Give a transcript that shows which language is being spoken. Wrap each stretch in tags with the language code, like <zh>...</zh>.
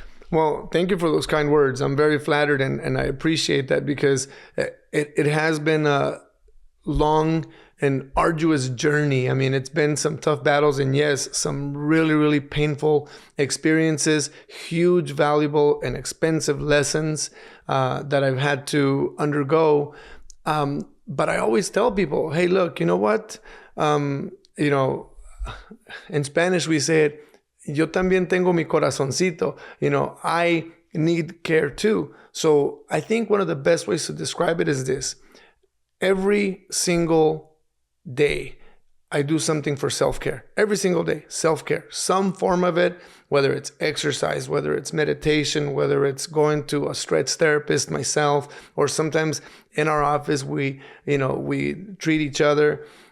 <en>Well, thank you for those kind words. I'm very flattered, and I appreciate that, because it has been a long and arduous journey. I mean, it's been some tough battles, and yes, some really, really painful experiences, huge, valuable, and expensive lessons that I've had to undergo. But I always tell people, hey, look, you know what? You know, in Spanish we say it,</en> <es>yo también tengo mi corazoncito.</es> <en>You know, I need care too. So I think one of the best ways to describe it is this. Every single day, I do something for self-care. Every single day, self-care, some form of it, whether it's exercise, whether it's meditation, whether it's going to a stretch therapist myself, or sometimes in our office, we treat each other.</en>